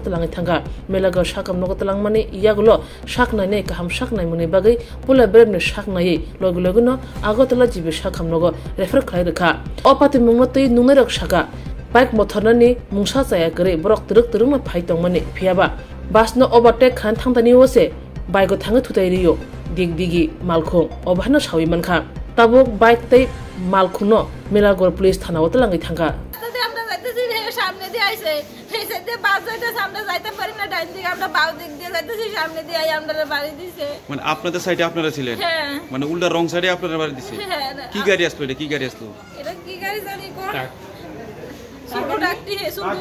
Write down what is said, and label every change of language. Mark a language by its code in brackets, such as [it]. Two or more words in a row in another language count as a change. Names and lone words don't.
[trp] telangi thangka Melagor sakam nogo telang mani iyagulo sak naine kaham sak nai muni bagai pula bremne sak nai loglogino Agortola jibe sakam nogo refer khalai rekha o patimungno tei nungrok saka Bike motornani mungsa saya kere borok teruk ma phai tongmani phiaba basno overtake khan thangtani wose bike thangai thutai riyo digdigi malkhung obhana sawi mankha tabok bike tei malkhungno Melagor police thana otalangai thangka [bn] সামনে দিয়ে আইছে সেই দিয়ে বাস যাইতে সামনে যাইতে পারি না ডাইন দিকে আমরা বাউ দিক দিয়ে যাইতেছি সামনে দিয়ে আই আমরা বাড়ি দিছে মানে আপনাদের সাইডে আপনারা ছিলেন মানে উল্টা রং সাইডে আপনারা বাড়ি দিছে কি গাড়ি আসলো এটা কি গাড়ি আসলো এটা কি গাড়ি জানি কোন সুন্দর ডাকটি হে সুন্দর